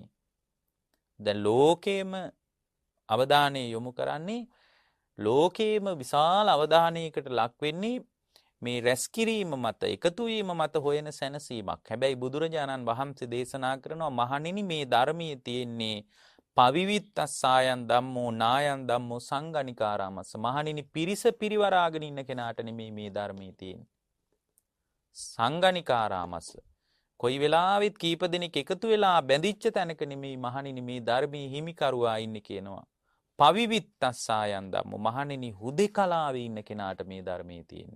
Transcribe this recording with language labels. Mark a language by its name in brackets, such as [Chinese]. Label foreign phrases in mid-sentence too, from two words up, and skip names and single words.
[Sinhala] දැන් ලෝකේම අවධානය යොමු කරන්නේ, ලෝකේම විශාල අවධානයකට ලක් වෙන්නේ මේ රැස්කිරීම මත, එකතු වීම මත හොයන සැනසීමක්. හැබැයි බුදුරජාණන් වහන්සේ දේශනා කරනවා මහණෙනි මේ ධර්මයේ තියෙන්නේ [Pali] පවිවිත්තස්සායන් ධම්මෝ නායන් ධම්මෝ සංගණිකාරාමස්ස. [Sinhala] මහණෙනි පිරිස පිරිවරාගෙන ඉන්න කෙනාට නෙමෙයි මේ ධර්මයේ තියෙන්නේ. සංගණිකාරාමස්ස. කොයි වෙලාවෙත් කීප දෙනෙක් එකතු වෙලා බැඳිච්ච තැනක නෙමෙයි මහණෙනි මේ ධර්මයේ හිමිකරුවා ඉන්නේ කියනවා. [Pali] පවිවිත්තස්සායන් ධම්මෝ. [Sinhala] මහණෙනි හුදෙකලාවේ ඉන්න කෙනාට මේ ධර්මයේ තියෙන්නේ.